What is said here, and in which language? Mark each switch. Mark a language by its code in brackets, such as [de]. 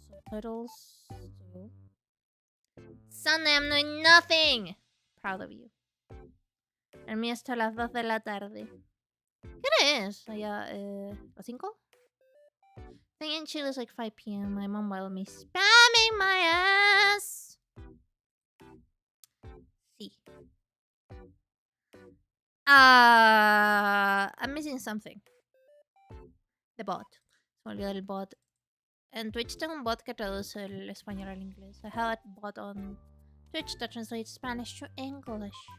[en] Subtitles. Sunday, I'm doing nothing. Proud of you. [es] El mío hasta las 2 de la tarde. ¿Qué hora es? Allá, ¿las 5? [en] I think in Chile it's like 5 p.m. My mom will me spamming my ass. [es] Sí. [en] I'm missing something. The bot. [es] Se me olvidó el bot. En Twitch tengo un bot que traduce el español al inglés. [en] I have a bot on Twitch that translates Spanish to English.